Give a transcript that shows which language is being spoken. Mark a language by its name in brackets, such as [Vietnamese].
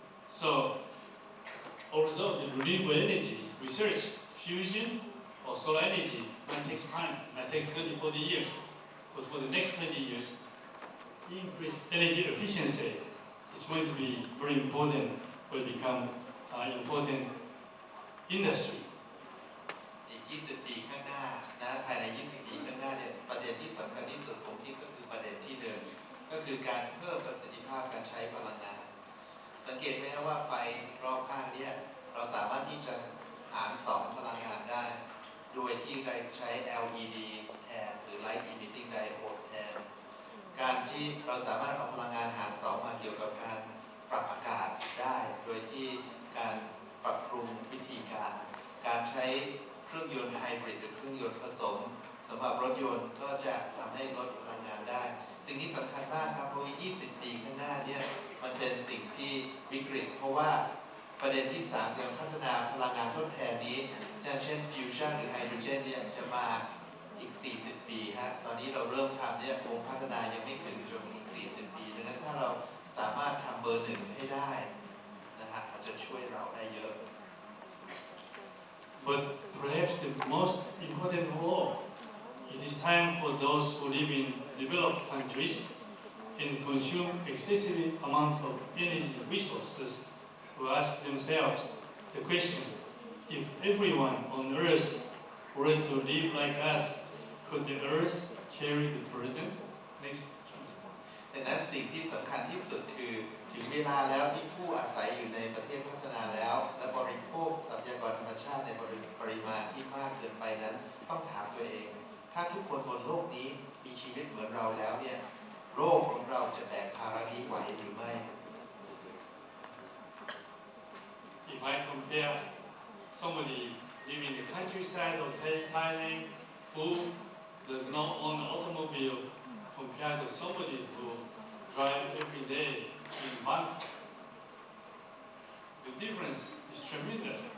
[English] So, although the renewable energy research, fusion or solar energy might take time, might take 30, 40 years, but for the next 20 years, increased energy efficiency is going to be very important, will become an important industry. [Thai] อีก 20 ปีข้างหน้านะภายใน 20 ปีข้างหน้าเนี่ยประเด็นที่สำคัญที่สุดผมคิดก็คือประเด็นที่หนึ่งก็คือการเพิ่มประสิทธิภาพการใช้พลังงานสังเกตไหมครับว่าไฟรอบข้างเนี่ยเราสามารถที่จะหาร2พลังงานได้โดยที่เราใช้ LED แทนหรือ Light Emitting Diode แทนการที่เราสามารถเอาพลังงานหาร2มาเกี่ยวกับการปรับอากาศได้โดยที่การปรับปรุงวิธี การใช้เครื่องยนต์ไฮบริดหรือเครื่องยนต์ผสมสำหรับรถยนต์ก็จะทำให้ลดพลังงานได้สิ่งนี้สำคัญมากครับเพราะว่า 20 ปีข้างหน้าเนี่ยมันเป็นสิ่งที่วิกฤตเพราะว่าประเด็นที่3การพัฒนาพลังงานทดแทนนี้เช่นฟิวชั่นหรือไฮโดรเจนเนี่ยจะมาอีก 40 ปีฮะตอนนี้เราเริ่มทำเนี่ยคงพัฒนายังไม่ถึงจนอีก 40 ปีดังนั้นถ้าเราสามารถทำเบอร์ 1ให้ได้นะฮะอาจจะช่วยเราได้เยอะ [English] But perhaps the most important of all, it is time for those who live in developed countries and consume excessive amounts of energy resources to ask themselves the question, if everyone on earth were to live like us, could the earth carry the burden? Next. [Thai] ดังนั้นสิ่งที่สำคัญที่สุดคือถึงเวลาแล้วที่ผู้อาศัยอยู่ในประเทศพัฒนาแล้วและบริโภคทรัพยากรธรรมชาติในปริมาณที่มากเกินไปนั้นต้องถามตัวเองถ้าทุกคนบนโลกนี้มีชีวิตเหมือนเราแล้วเนี่ยโลกของเราจะแบกภาระนี้ไหวหรือไม่ [English] If I compare somebody living in the countryside of Thailand who does not own an automobile compared to somebody who drives every day in Bangkok, the difference is tremendous.